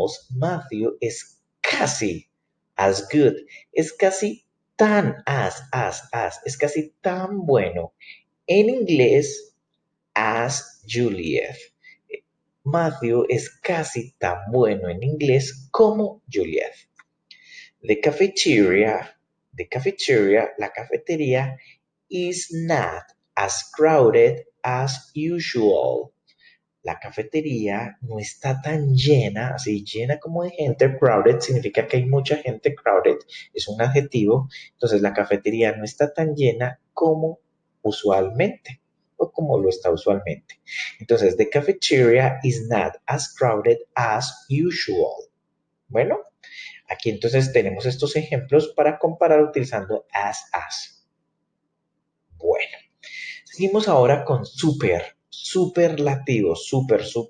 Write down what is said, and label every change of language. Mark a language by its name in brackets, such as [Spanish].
[Spanish] Matthew es casi [English] as good, [Spanish] es casi tan es casi tan bueno en inglés as Juliet. Matthew es casi tan bueno en inglés como Juliet. [English] The cafeteria, [Spanish] la cafetería [English] is not as crowded as usual. [Spanish] La cafetería no está tan llena, así llena como de gente. Crowded significa que hay mucha gente. Crowded es un adjetivo. Entonces la cafetería no está tan llena como usualmente o como lo está usualmente. [English] Entonces, the cafeteria is not as crowded as usual. [Spanish] Bueno, aquí entonces tenemos estos ejemplos para comparar utilizando as. Bueno, seguimos ahora con superlativos, super.